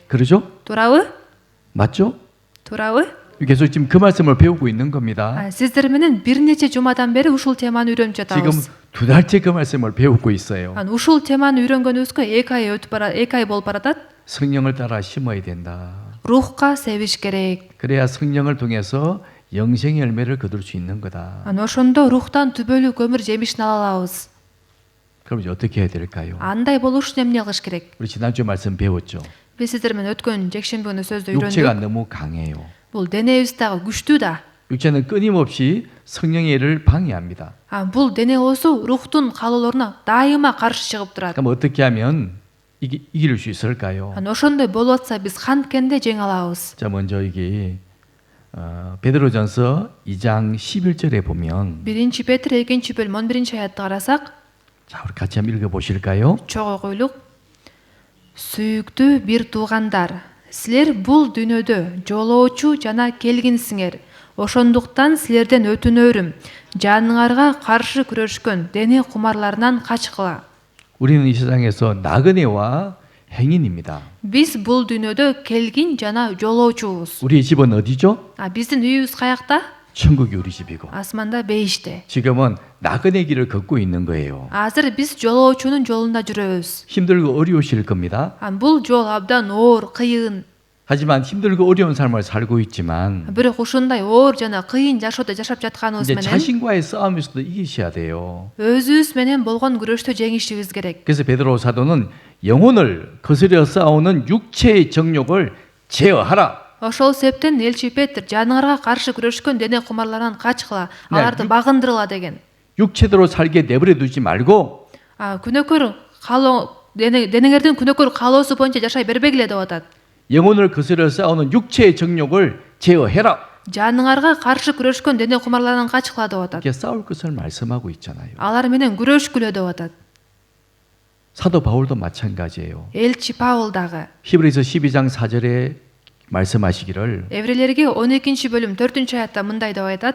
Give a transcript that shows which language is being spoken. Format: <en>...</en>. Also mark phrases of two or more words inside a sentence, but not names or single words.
<ko>그러죠?</ko> <ky>Туурабы?</ky> <ko>맞죠?</ko> <ky>Туурабы?</ky> <ko>계속 지금 그 말씀을 배우고 있는 겁니다.</ko> <ky>Сиздер менен бир нече жумадан бери ушул теманы үйрөнүп</ky> <ko>지금</ko> <ky>жатабыз.</ky> <ko>2달째 그 말씀을 배우고 있어요.</ko> <ky>Ушул теманы үйрөнгөнүбүзгө 2 ай болуп баратат.</ky> <ko>성령을 따라 심어야 된다.</ko> <ky>Рухка себиш керек.</ky> <ko>그래야 성령을 통해서 영생의 열매를 거둘 수 있는 거다.</ko> <ky>Ошондо рухтан түбөлүк өмүр жемишин ала алабыз.</ky> <ko>그럼 이제 어떻게 해야 될까요?</ko> <ky>Андай болуш үчүн эмне кылыш керек?</ky> <ko>우리 지난주 말씀 배웠죠.</ko> <ky>Биз сиздер менен өткөн жекшемби күнү сөздү</ky> <ko>육체가</ko> <ky>үйрөндүк.</ky> <ko>너무 강해요.</ko> <ky>Бул денебиз дагы күчтүү да.</ky> <ko>육체는 끊임없이 성령의 일을 방해합니다.</ko> <ky>Бул дене болсо рухтун каалоолоруна дайыма каршы чыгып турат.</ky> <ko>그럼 어떻게 하면 이길 수 있을까요?</ko> <ky>Ошондой болуп атса биз канткенде жеңе алабыз.</ky> <ko>자, 먼저 이게 베드로전서 2장 11절에 보면</ko> <ky>1 Петр 2 бөлүм 11 аятты карасак,</ky> <ko>자, 우리 같이 한번 읽어 보실까요?</ko> <ky>чогуу койлук. Сүйүктүү бир туугандар, силер бул дүйнөдө жолоочу жана келгинсиңер. Ошондуктан силерден өтүнөрүм, жаныңарга каршы күрөшкөн дене кумарларынан качкыла.</ky> <ko>우리는 이 세상에서 나그네와 행인입니다.</ko> <ky>Биз бул дүйнөдө келгин жана жолоочубуз.</ky> <ko>우리의 집은 어디죠?</ko> <ky>Биздин үйүбүз каякта?</ky> <ko>천국이 우리 집이고.</ko> <ky>Асманда бейиште.</ky> <ko>지금은 나그네 길을 걷고 있는 거예요.</ko> <ky>Азыр биз жолоочунун жолунда жүрөбүз.</ky> <ko>힘들고 어려우실 겁니다.</ko> <ky>Бул жол абдан оор, кыйын.</ky> <ko>하지만 힘들고 어려운 삶을 살고 있지만</ko> <ky>Бирок ушундай оор жана кыйын жашоодо жашап жатканыбыз</ky> <ko>이제</ko> <ky>менен</ky> <ko>자신과의 싸움에서도 이기셔야 돼요.</ko> <ky>өзүбүз менен болгон күрөштө жеңишибиз керек.</ky> <ko>그래서 베드로 사도는 영혼을 거스려 싸우는 육체의 정욕을 제어하라.</ko> <ky>Ошол себептен элчи Петр жаныңарга каршы күрөшкөн дене кумарларынан качкыла, аларды багындырыла деген.</ky> <ko>육체대로 살게 내버려 두지 말고</ko> <ky>Күнөөкөр денеңердин күнөөкөр каалоосу боюнча жашай бербегиле деп атат.</ky> <ko>영혼을 거스려 싸우는 육체의 정욕을 제어해라.</ko> <ky>Жаныңарга каршы күрөшкөн дене кумарларынан качкыла деп атат.</ky> <ko>이렇게 싸울 것을 말씀하고 있잖아요.</ko> <ky>Алар менен күрөшкүлө деп атат.</ky> <ko>사도 바울도 마찬가지예요.</ko> <ky>Элчи Паул дагы.</ky> <ko>히브리서 12장 4절에 말씀하시기를</ko> <ky>Еврейлерге 12 бөлүм 4 аятта мындай деп айтат.</ky>